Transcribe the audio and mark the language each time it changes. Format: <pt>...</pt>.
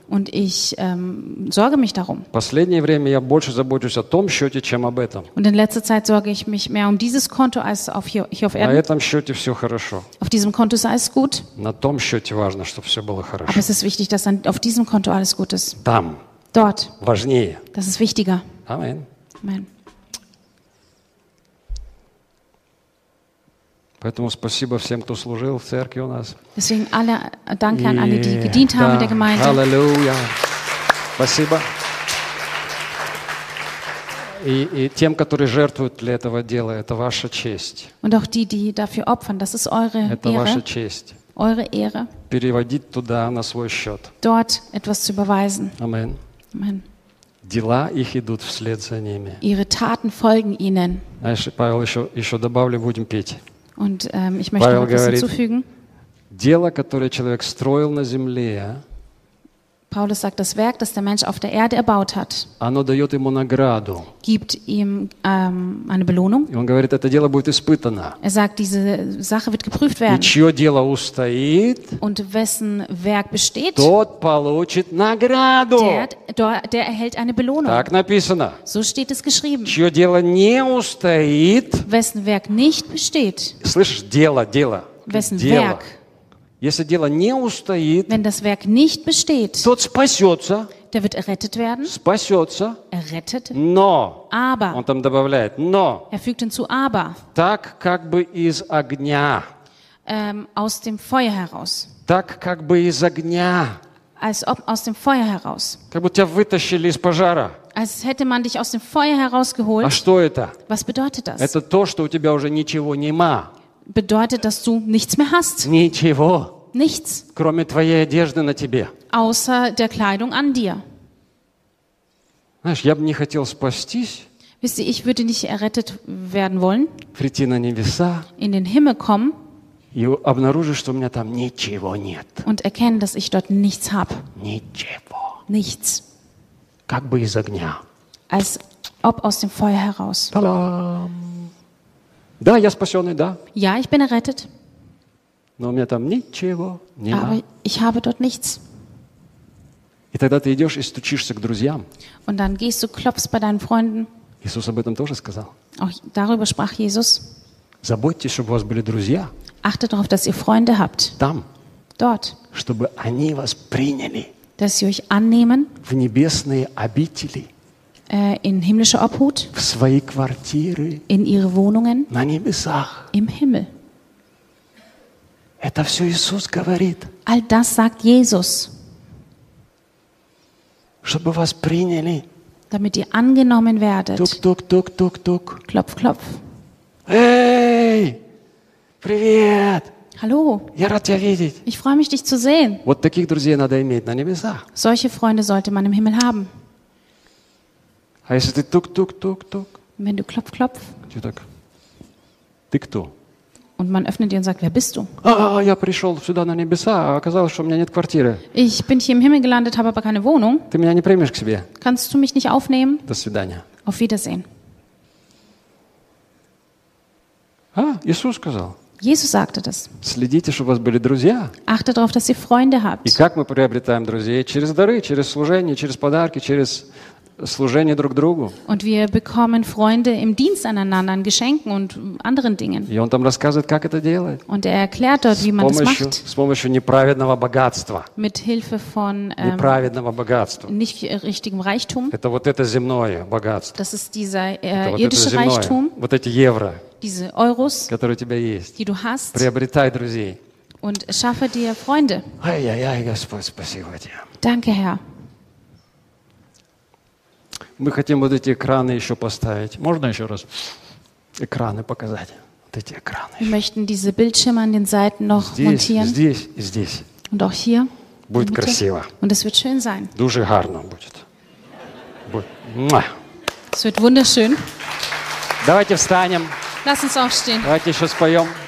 <de>Und ich sorge mich darum.</de> <ru>Последнее время я больше забочусь о том счете, чем об этом.</ru> <de>Und in letzter Zeit sorge ich mich mehr um dieses Konto als auf hier auf Erden.</de> <ru>На этом счете все хорошо.</ru> <de>Auf diesem Konto ist alles gut.</de> <ru>На том счете важно, чтобы все было хорошо.</ru> <de>Aber es ist wichtig, dass auf diesem Konto alles gut ist.</de> <ru>Там.</ru> <de>Dort.</de> <ru>Важнее.</ru> <de>Das ist wichtiger. Amen. Amen.</de> <ru>Поэтому спасибо всем, кто служил в церкви у нас.</ru> <de>Deswegen alle danke an alle, die gedient haben in der Gemeinde.</de> <ru>Halleluja. Спасибо. И тем, которые жертвуют для этого дела, это ваша честь.</ru> <de>Und auch die dafür opfern, das ist eure Ehre.</de> <ru>Это ваша честь.</ru> <de>Eure Ehre.</de> <ru>Переводить туда на свой счет.</ru> <de>Dort etwas zu überweisen. Amen. Amen.</de> <ru>Дела их идут вслед за ними.</ru> <de>Ihre Taten folgen ihnen.</de> <ru>Знаешь, Павел, еще добавлю, будем петь.</ru> <de>Und ich möchte</de> <ru>Павел</ru> <de>noch etwas hinzufügen.</de> <ru>Дело, которое человек строил на земле,</ru> <de>Paulus sagt, das Werk, das der Mensch auf der Erde erbaut hat,</de> <ru>оно дает ему награду.</ru> <de>Gibt ihm eine Belohnung.</de> <ru>И он говорит, это дело будет испытано.</ru> <de>Er sagt, diese Sache wird geprüft werden.</de> <ru>И чье дело устоит,</ru> <de>und wessen Werk besteht,</de> <ru>тот получит награду.</ru> <de>Der erhält eine Belohnung.</de> <ru>Так написано.</ru> <de>So steht es geschrieben.</de> <ru>Чье дело не устоит,</ru> <de>wessen Werk nicht besteht.</de> <ru>Слышишь, дело.</ru> <de>Wessen дело. Werk.</de> <ru>Если дело не устоит,</ru> <de>wenn das Werk nicht besteht,</de> <ru>тот спасется,</ru> <de>der wird errettet werden,</de> <ru>спасется,</ru> <de>errettet,</de> <ru>но,</ru> <de>aber,</de> <ru>он там добавляет, но,</ru> <de>er fügt hinzu, aber,</de> <ru>так как бы из огня,</ru> <de>aus dem Feuer heraus,</de> <ru>так как бы из огня,</ru> <de>als ob aus dem Feuer heraus,</de> <ru>как будто тебя вытащили из пожара.</ru> <de>Als hätte man dich aus dem Feuer herausgeholt.</de> <ru>А что это?</ru> <de>Was bedeutet das?</de> <ru>Это то, что у тебя уже ничего нема.</ru> <de>Bedeutet, dass du nichts mehr hast.</de> <ru>Ничего.</ru> <de>Nichts.</de> <ru>Кроме твоей одежды на тебе.</ru> <de>Außer der Kleidung an dir.</de> <ru>Знаешь, я бы не хотел спастись.</ru> <de>Wisst ihr, ich würde nicht errettet werden wollen.</de> <ru>Прийти на небеса.</ru> <de>In den Himmel kommen.</de> <ru>И обнаружить, что у меня там ничего нет.</ru> <de>Und erkennen, dass ich dort nichts habe.</de> <ru>Ничего.</ru> <de>Nichts.</de> <ru>Как бы из огня.</ru> <de>Als ob aus dem Feuer heraus.</de> <ru>Та-дам. Да, я спасенный, да.</ru> <de>Ja, ich bin errettet.</de> <ru>Но у меня там ничего нет.</ru> <de>Aber ich habe dort nichts.</de> <ru>И тогда ты идешь и стучишься к друзьям.</ru> <de>Und dann gehst du, klopfst bei deinen Freunden.</de> <ru>Иисус об этом тоже сказал.</ru> <de>Auch darüber sprach Jesus.</de> <ru>Заботьтесь, чтобы у вас были друзья.</ru> <de>Achtet darauf, dass ihr Freunde habt.</de> <ru>Там.</ru> <de>Dort.</de> <ru>Чтобы они вас приняли.</ru> <de>Dass sie euch annehmen.</de> <ru>В небесные обители.</ru> <de>In himmlische Obhut.</de> <ru>В свои квартиры.</ru> <de>In ihre Wohnungen.</de> <ru>На небесах.</ru> <de>Im Himmel.</de> <ru>Это все Иисус говорит.</ru> <de>All das sagt Jesus.</de> <ru>Чтобы вас приняли.</ru> <de>Damit ihr angenommen werdet.</de> <ru>Тук, тук, тук, тук, тук.</ru> <de>Klopf, klopf.</de> <ru>Эй! Привет!</ru> <de>Hallo.</de> <ru>Я рад тебя видеть.</ru> <de>Ich freue mich, dich zu sehen.</de> <ru>Вот таких друзей надо иметь на небесах.</ru> <de>Solche Freunde sollte man im Himmel haben.</de> <ru>А если ты тук, тук, тук, тук?</ru> <de>Wenn du klopf, klopf.</de> <ru>Ты так. Ты кто?</ru> <de>Und man öffnet ihr und sagt, wer bist du?</de> <ru>А, я пришел сюда на небеса, а оказалось, что у меня нет квартиры.</ru> <de>Ich bin hier im Himmel gelandet, habe aber keine Wohnung.</de> <ru>Ты меня не примешь к себе?</ru> <de>Kannst du mich nicht aufnehmen?</de> <ru>До свидания.</ru> <de>Auf Wiedersehen.</de> <ru>А, Иисус сказал.</ru> <de>Jesus sagte das.</de> <ru>Следите, чтобы у вас были друзья.</ru> <de>Achtet darauf, dass ihr Freunde habt.</de> <ru>И как мы приобретаем друзей? Через дары, через служение, через подарки, через служение друг другу.</ru> <de>Und wir bekommen Freunde im Dienst aneinander, an Geschenken und anderen Dingen.</de> <ru>И он там рассказывает, как это делать.</ru> <de>Und er erklärt dort, wie man das macht.</de> <ru>С помощью неправедного богатства.</ru> <de>Mit Hilfe von</de> <ru>неправедного богатства.</ru> <de>Nicht richtigem Reichtum.</de> <ru>Это вот это земное богатство.</ru> <de>Das ist dieser irdische Reichtum.</de> <ru>Вот эти евро.</ru> <de>Diese Euros,</de> <ru>которые у тебя есть,</ru> <de>die du hast,</de> <ru>приобретай друзей.</ru> <de>Und schaffe dir Freunde.</de> <ru>Ай-яй-яй, Господь, спасибо тебе.</ru> <de>Danke, Herr.</de> <ru>Мы хотим вот эти экраны еще поставить. Можно еще раз экраны показать? Вот эти экраны.</ru> <de>Wir möchten diese Bildschirme an den Seiten noch montieren.</de> <ru>Здесь, и здесь.</ru> <de>Und auch hier.</de> <ru>Будет красиво.</ru> <de>Und es wird schön sein.</de> <uk>Дуже гарно будет.</uk> <de>Es wird wunderschön.</de> <ru>Давайте встанем.</ru> <de>Lass uns aufstehen.</de> <ru>Давайте еще споем.</ru>